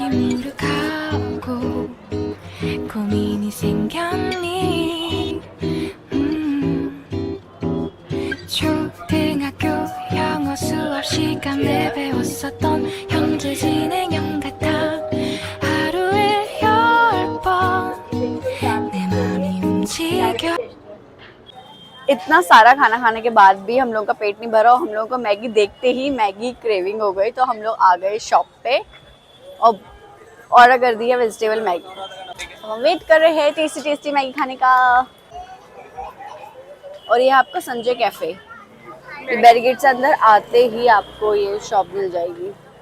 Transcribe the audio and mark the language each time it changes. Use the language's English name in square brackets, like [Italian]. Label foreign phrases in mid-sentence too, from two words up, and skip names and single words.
[Korean] 시무룩하고 고민이 생겼니 초등학교 영어 수업 시간에 배웠었던 현재 진행형 같아 하루에 10번 내 맘이 움직여 [Hindi] इतना सारा खाना खाने के बाद भी हम लोग का पेट नहीं भरा और हम लोगों को मैगी देखते ही मैगी क्रेविंग हो गई। तो हम लोग आ गए शॉप पे और ऑर्डर कर दिया वेजिटेबल मैगी। हम वेट कर रहे हैं टेस्टी टेस्टी मैगी खाने का। और ये आपका संजय कैफे, ये बैरिकेड से अंदर आते ही आपको ये शॉप मिल जाएगी।